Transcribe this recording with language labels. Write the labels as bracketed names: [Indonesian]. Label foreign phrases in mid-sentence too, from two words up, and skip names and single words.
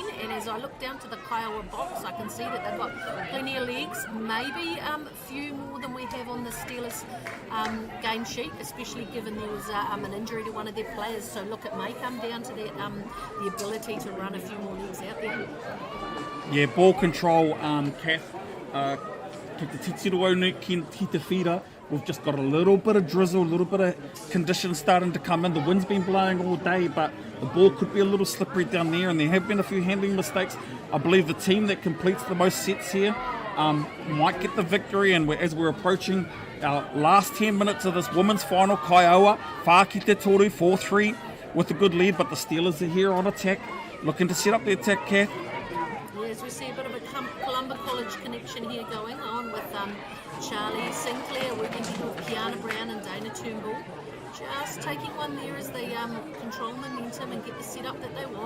[English] And as I look down to the Kaiawa box, I can see that they've got plenty of legs, maybe a few more than we have on the Steelers game sheet, especially given there was an injury to one of their players. So look, it may come down to that the ability to run a few more legs out there. Yeah, ball control, Kath. [Māori] Ki te titiro au ki te whira. [English] We've just got a little bit of drizzle, a little bit of conditions starting to come in. The wind's been blowing all day, but the ball could be a little slippery down there, and there have been a few handling mistakes. I believe the team that completes the most sets here might get the victory, and as we're approaching our last 10 minutes of this women's final, Kaiawa, [Māori] whā ki te toru, [English] 4-3 with a good lead, but the Steelers are here on attack, looking to set up the attack, Kath. Yeah, as we see a bit of a Columba College connection here going on with Charlie Sinclair working with Kiana Brown and Dana Turnbull. Just taking one there as they control momentum and get the setup that they want.